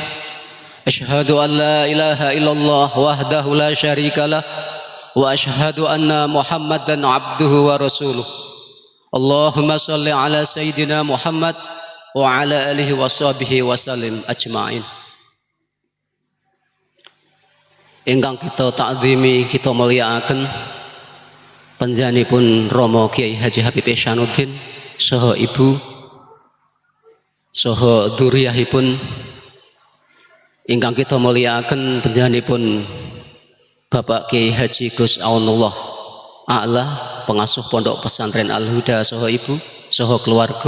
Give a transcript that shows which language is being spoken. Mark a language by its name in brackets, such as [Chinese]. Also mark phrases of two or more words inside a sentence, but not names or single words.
[Arabic] أشهد أن لا إله إلا الله وحده لا شريك له وأشهد أن محمدا عبده ورسوله. اللهم صل على سيدنا محمد وعلى آله وصحبه وسلم أجمعين. [Javanese] Ingkang kita takzimi, kita mulyakaken panjenenganipun Rama Kiai Haji Habib Ihsanuddin saha ibu saha dzurriyyahipun. Ingkang kita mulyakaken panjenenganipun Bapak Kiai Haji Gus Aunullah A'la, pengasuh Pondok Pesantren Al-Huda saha ibu saha keluarga.